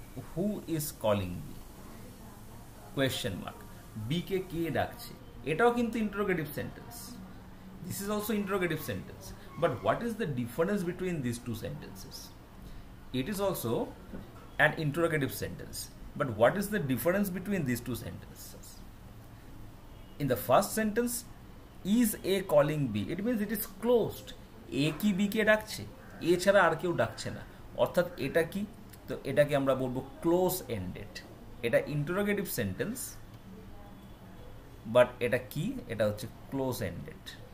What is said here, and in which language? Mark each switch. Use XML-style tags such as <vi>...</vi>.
<en>who is calling B, question mark,</en> <bn>B কে কে ডাকছে, এটাও কিন্তু interrogative sentence.</bn> <en>This is also interrogative sentence, but what is the difference between this two sentences? It is also an interrogative sentence, but what is the difference between these two sentences? In the first sentence, is A calling B, it means it is closed.</en> <bn>A কি B কে ডাকছে, A ছাড়া আর কেউ ডাকছে না, অর্থাৎ এটা কি, তো এটাকে আমরা বলবো ক্লোজ এন্ডেড। এটা ইন্টারোগেটিভ সেন্টেন্স, বাট এটা কি, এটা হচ্ছে ক্লোজ এন্ডেড।</bn>